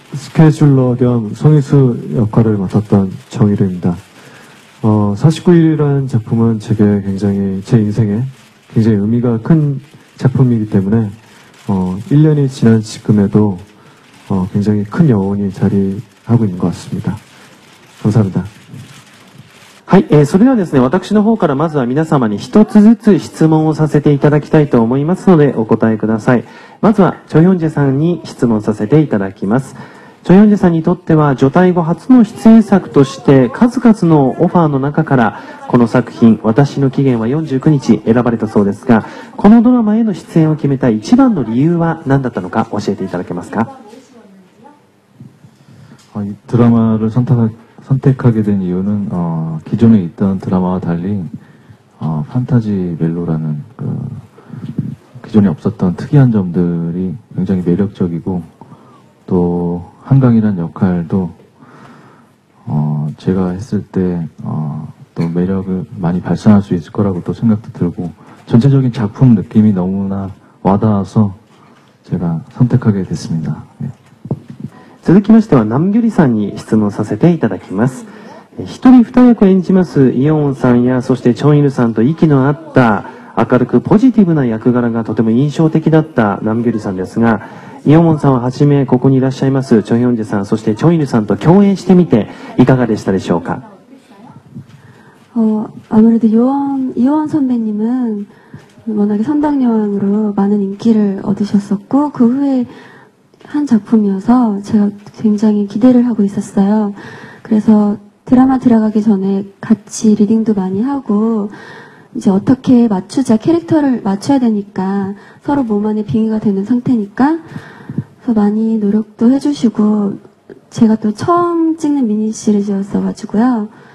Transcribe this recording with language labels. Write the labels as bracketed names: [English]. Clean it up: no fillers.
[Korean] 스케줄러 겸 송희수 역할을 맡았던 정일우입니다. 49일이라는 작품은 제게 굉장히 제 인생에 굉장히 의미가 큰 작품이기 때문에 1년이 지난 지금에도 굉장히 큰 여운이 자리하고 있는 것 같습니다. 감사합니다. [Japanese] はい、それではですね、私の方からまずは皆様に一つずつ質問をさせていただきたいと思いますのでお答えください。まずはチョ・ヒョンジェさんに質問させていただきます。チョ・ヒョンジェさんにとっては除隊後初の出演作として数々のオファーの中からこの作品、私の期限は49日選ばれたそうですが、このドラマへの出演を決めた一番の理由は何だったのか教えていただけますか？ [Korean] 이 드라마를 선택하게 된 이유는 기존에 있던 드라마와 달리 판타지 멜로라는 기존에 없었던 특이한 점들이 굉장히 매력적이고 또 한강이란 역할도 제가 했을 때 또 매력을 많이 발산할 수 있을 거라고 또 생각도 들고 전체적인 작품 느낌이 너무나 와닿아서 제가 선택하게 됐습니다. 네. [Japanese] 続きましてはナムギュリさんに質問させていただきます。一人二役演じますイヨンウンさんやそしてチョンイルさんと息の合った明るくポジティブな役柄がとても印象的だったナムギュリさんですが、イヨンウンさんをはじめここにいらっしゃいますチョ・ヒョンジェさん、そしてチョンイルさんと共演してみていかがでしたでしょうか？ [Korean] 아무래도 이효원 선배님은 워낙에 선당여왕으로 많은 인기를 얻으셨었고 그 후에 한 작품이어서 제가 굉장히 기대를 하고 있었어요. 그래서 드라마 들어가기 전에 같이 리딩도 많이 하고 이제 어떻게 맞추자, 캐릭터를 맞춰야 되니까 서로 몸 안에 빙의가 되는 상태니까 그래서 많이 노력도 해주시고 제가 또 처음 찍는 미니 시리즈였어가지고요.